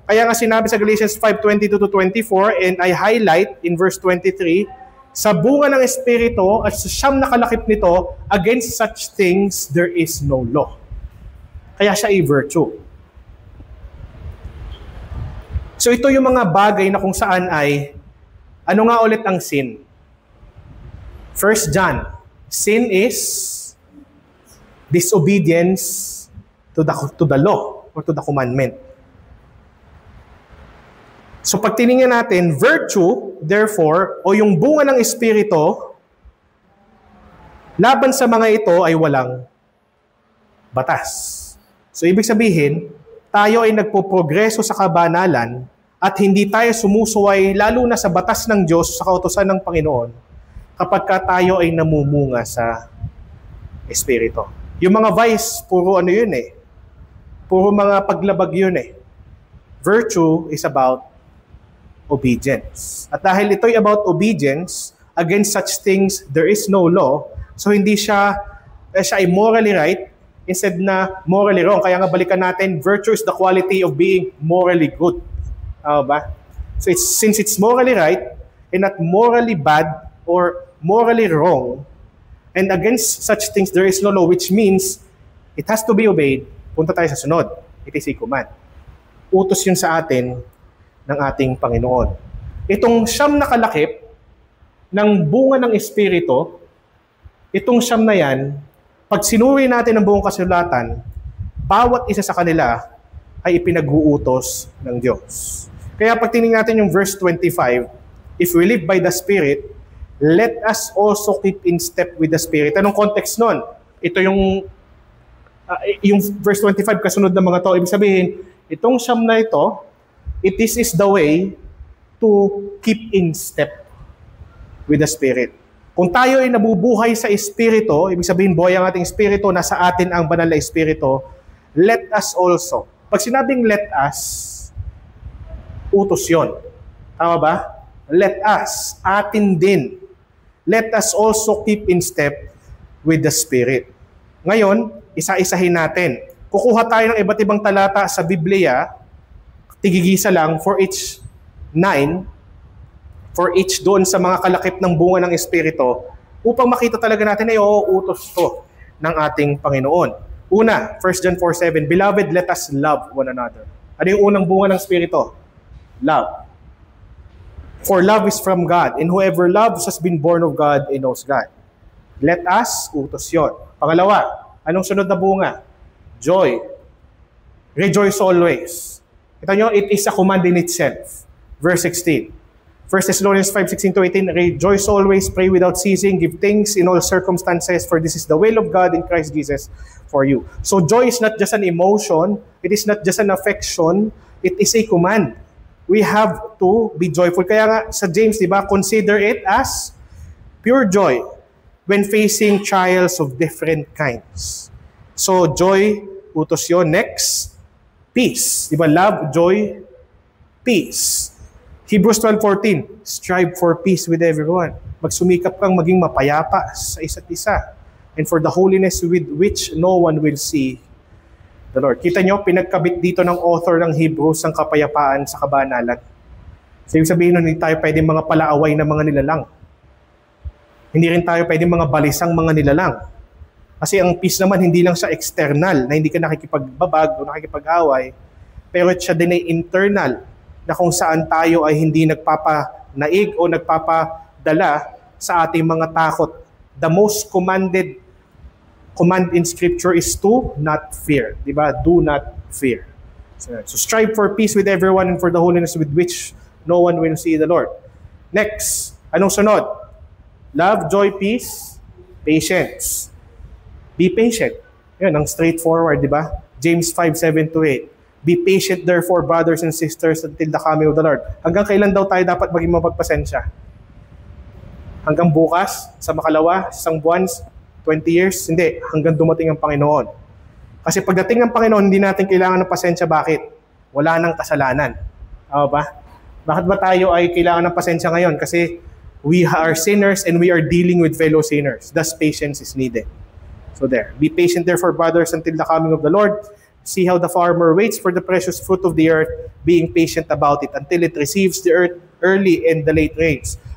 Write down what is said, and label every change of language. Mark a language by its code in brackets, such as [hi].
[tl] Kaya nga sinabi sa Galatians 5:22-24, [en] and I highlight in verse 23, [tl] sa bunga ng Espiritu at sa siyam na kalakip nito, [en] against such things there is no law. [tl] Kaya siya ay virtue. So ito yung mga bagay na kung saan ay, ano nga ulit ang sin? [en] 1 John, sin is disobedience to the law or to the commandment. [tl] So pag tiningnan natin, virtue, therefore, o yung bunga ng Espiritu, laban sa mga ito ay walang batas. So ibig sabihin, tayo ay nagpo-progreso sa kabanalan at hindi tayo sumusuway lalo na sa batas ng Diyos sa kautusan ng Panginoon kapag ka tayo ay namumunga sa Espiritu. Yung mga vice, puro ano yun eh. Puro mga paglabag yun eh. [en] Virtue is about obedience. [tl] At dahil ito'y [en] about obedience, against such things there is no law. So [tl] hindi siya ay [en] morally right, instead na morally wrong. [tl] Kaya nga balikan natin, [en] virtue is the quality of being morally good. Ba? So since it's morally right and not morally bad or morally wrong, and against such things there is no law, which means it has to be obeyed. [tl] Punta tayo sa sunod. [en] It is a command. [tl] Utos yun sa atin ng ating Panginoon. Itong siyam na kalakip ng bunga ng Espiritu, itong siyam na yan, pag sinuri natin ang buong kasulatan, bawat isa sa kanila ay ipinag-uutos ng Diyos. Kaya pag tinignan natin yung [en] verse 25, if we live by the Spirit, let us also keep in step with the Spirit. [tl] Anong context nun? Ito yung verse 25 kasunod ng mga to. Ibig sabihin, itong siyam na ito, [en] this is the way to keep in step with the Spirit. [tl] Kung tayo ay nabubuhay sa Espiritu, ibig sabihin buhay ang ating Espiritu, nasa atin ang banal na Espiritu, [en] let us also. [tl] Pag sinabing [en] let us, [tl] utos yun. Tama ba? Let us, atin din. [en] Let us also keep in step with the Spirit. [tl] Ngayon, isa-isahin natin. Kukuha tayo ng iba't ibang talata sa Biblia, tigigisa lang [en] for each [tl] 9, for each doon sa mga kalakip ng bunga ng Espiritu, upang makita talaga natin na utos to ng ating Panginoon. [en] Una, 1 John 4:7, Beloved, let us love one another. [tl] Ano yung unang bunga ng Espiritu? [en] Love. For love is from God, and whoever loves has been born of God and knows God. Let us, [tl] utos yun. Pangalawa, anong sunod na bunga? Joy. [en] Rejoice always. [tl] Kita nyo, [en] it is a command in itself. Verse 16. 1 Thessalonians 5:16-18, Rejoice always, pray without ceasing, give thanks in all circumstances, for this is the will of God in Christ Jesus for you. So joy is not just an emotion, it is not just an affection, it is a command. We have to be joyful. [tl] Kaya nga sa James, di ba, [en] consider it as pure joy when facing trials of different kinds. So joy, [tl] utos yun. [en] Next, peace. Di ba, love, joy, peace. Hebrews 12:14, strive for peace with everyone. [tl] Magsumikap kang maging mapayapa sa isa't isa. [en] And for the holiness with which no one will see the Lord. [tl] Kita nyo, pinagkabit dito ng author ng Hebrews ang kapayapaan sa kabanalan. So, ibig sabihin nun, hindi tayo pwedeng mga palaaway na mga nilalang. Hindi rin tayo pwedeng mga balisang mga nilalang. Kasi ang peace naman, hindi lang siya external, na hindi ka nakikipagbabag o nakikipag-away, pero siya din ay internal, na kung saan tayo ay hindi nagpapanaig o nagpapadala sa ating mga takot. [en] The most command in Scripture is to not fear. [tl] Diba? [en] Do not fear. So strive for peace with everyone and for the holiness with which no one will see the Lord. Next, [tl] anong sunod? [en] Love, joy, peace, patience. Be patient. [tl] Yan, ang straightforward, diba? James 5:7-8. [en] Be patient therefore, brothers and sisters, until the coming of the Lord. [tl] Hanggang kailan daw tayo dapat maging mapagpasensya? Hanggang bukas, sa makalawa, isang buwan, 20 years? Hindi, hanggang dumating ang Panginoon. Kasi pagdating ng Panginoon, hindi natin kailangan ng pasensya. Bakit? Wala nang kasalanan. Ba? Bakit ba tayo ay kailangan ng pasensya ngayon? Kasi [en] we are sinners and we are dealing with fellow sinners. Thus, patience is needed. So there. Be patient therefore, brothers, until the coming of the Lord. See how the farmer waits for the precious fruit of the earth, being patient about it until it receives the earth early and the late rains.